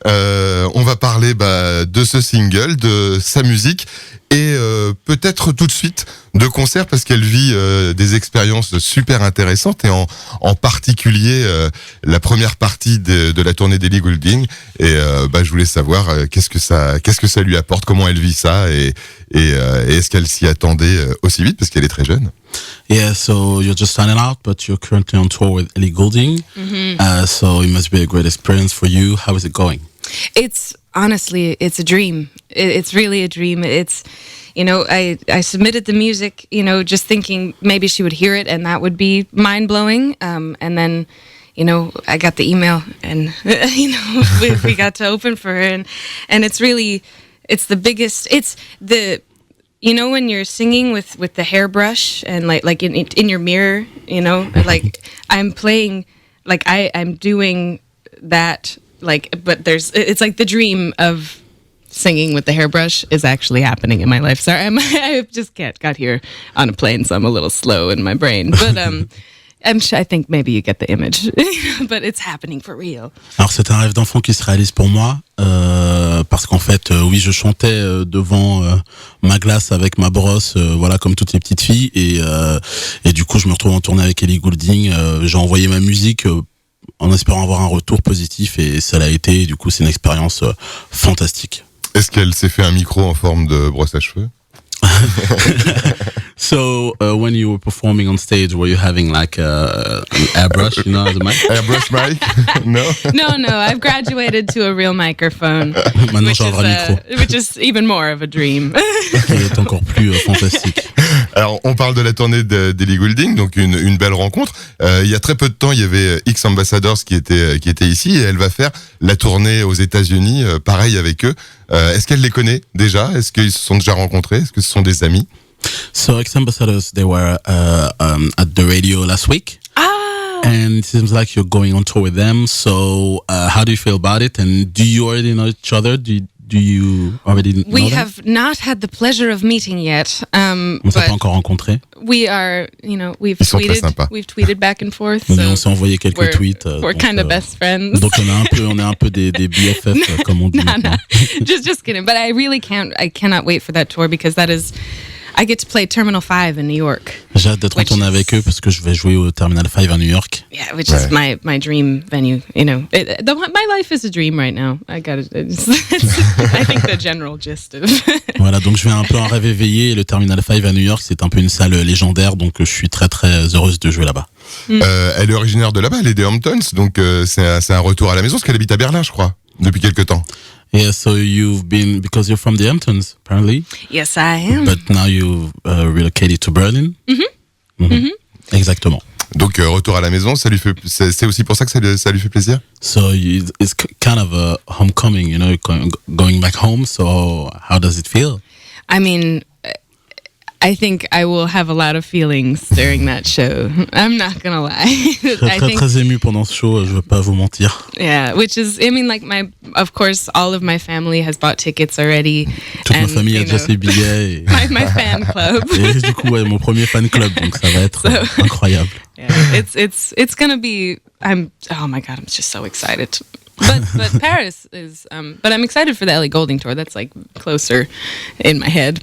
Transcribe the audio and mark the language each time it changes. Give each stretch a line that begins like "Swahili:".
French: On va parler de ce single, de sa musique et peut-être tout de suite de concert parce qu'elle vit des expériences super intéressantes et en particulier la première partie de la tournée d'Ellie Goulding et je voulais savoir qu'est-ce que ça lui apporte, comment elle vit ça et est-ce qu'elle s'y attendait aussi vite parce qu'elle est très jeune.
English: Yeah, so you're just starting out, but you're currently on tour with Ellie Goulding. Mm-hmm. So it must be a great experience for you. How is it going? It's honestly, it's a dream. It's really a dream. It's, I submitted the music, just thinking maybe she would hear it and that would be mind-blowing. And then, I got the email and, we got to open for her. And it's really, it's the biggest, it's the... when you're singing with the hairbrush and like in your mirror, like I'm playing, like I'm doing that, but it's like the dream of singing with the hairbrush is actually happening in my life. Sorry, I just got here on a plane, so I'm a little slow in my brain, but I think maybe you get the image, but it's happening for real.
French: Alors c'est un rêve d'enfant qui se réalise pour moi, parce qu'en fait, oui, je chantais devant ma glace avec ma brosse, voilà, comme toutes les petites filles, et du coup, je me retrouve en tournée avec Ellie Goulding. J'ai envoyé ma musique en espérant avoir un retour positif, et ça l'a été. Et du coup, c'est une expérience fantastique. Est-ce qu'elle s'est fait un micro en forme de brosse à cheveux?
English: So when you were performing on stage, were you having like an airbrush, as a mic? Airbrush mic? No. No. I've graduated to a real microphone.
French: Maintenant, j'ai un vrai micro.
English: Which is even more of a dream.
French: Qui est encore plus fantastique. Alors, on parle de la tournée d'Ellie Goulding, donc une belle rencontre. Il y a très peu de temps, il y avait X Ambassadors qui était ici, et elle va faire la tournée aux États-Unis, pareil avec eux. Est-ce qu'elle les connaît déjà? Est-ce qu'ils se sont déjà rencontrés? Est-ce que ce sont des amis?
English: So X Ambassadors, they were at the radio last week. And it seems like you're going on tour with them. So how do you feel about it? And do you already know each other? Do you already know We them? have not had the pleasure of meeting yet.
French: On s'est pas encore rencontrés.
English: We are, we've
French: Ils sont très sympas.
English: tweeted back and forth.
French: Mais on s'est envoyé quelques tweets.
English: We're kind of best friends.
French: Donc on est un peu des BFF, comme on dit.
English: No. just kidding. But I cannot wait for that tour because I get to play Terminal 5 in New York.
French: J'ai hâte d'être en tournée avec eux parce que je vais jouer au Terminal 5 à New York.
English: Yeah, which is my dream venue. My life is a dream right now. I think the general gist of.
French: Voilà, donc je vais un peu en rêve éveillé. Et le Terminal 5 à New York, c'est un peu une salle légendaire, donc je suis très très heureuse de jouer là-bas. Elle est originaire de là-bas, elle est des Hamptons, donc c'est un retour à la maison, parce qu'elle habite à Berlin, je crois, depuis quelques temps.
English: Yeah, so you've been, because you're from the Hamptons, apparently. Yes, I am. But now you've relocated to Berlin.
French: Exactement. Donc retour à la maison, c'est aussi pour ça que ça lui fait plaisir.
English: So it's kind of a homecoming, going back home. So how does it feel? I mean, I think I will have a lot of feelings during that show. I'm not gonna lie.
French: Je serai très ému pendant ce show, je veux pas vous mentir.
English: Yeah, which is, of course, all of my family has bought tickets already.
French: Toute ma famille a déjà ses billets.
English: My fan club.
French: Et du coup, mon premier fan club, donc ça va être incroyable.
English: Yeah, it's gonna be. Oh my god, I'm just so excited. But Paris is. But I'm excited for the Ellie Goulding tour. That's like closer in my head.